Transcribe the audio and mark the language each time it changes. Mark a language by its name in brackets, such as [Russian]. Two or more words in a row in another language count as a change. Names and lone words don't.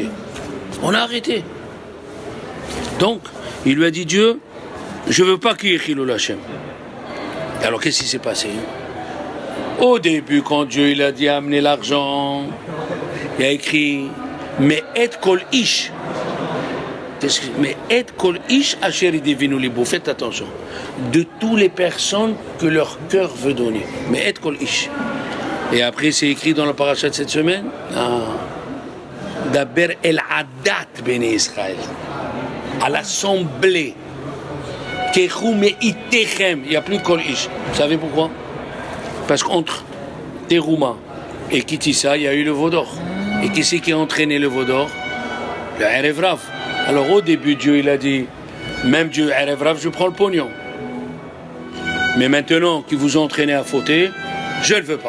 [French] On a arrêté. Donc, il lui a dit, Dieu, je veux pas qu'il y ait [Hebrew] חילול השם. [French] Alors qu'est-ce qui s'est passé? Au début, quand Dieu il a dit amener l'argent, il a écrit mais [Hebrew] את כל איש. Mais את כל איש אשר ידבנו לבו. [French] Faites attention. De toutes les personnes que leur cœur veut donner. [Hebrew] Mais את כל איש. [French] Et après, c'est écrit dans la paracha de cette semaine. [Hebrew] דבר אל עדת בני ישראל. [French] À l'assemblée. Il n'y a plus [Hebrew] כל איש. [French] Vous savez pourquoi? Parce qu'entre Terouma et Kitissa, il y a eu le Vaudor. Et qui c'est qui a entraîné le Vaudor? [Hebrew] Le ערב רב. [French] Alors au début, Dieu il a dit, même Dieu, [Hebrew] ערב רב, [French] je prends le pognon. Mais maintenant qu'ils vous ont entraîné à fauter, je ne veux pas.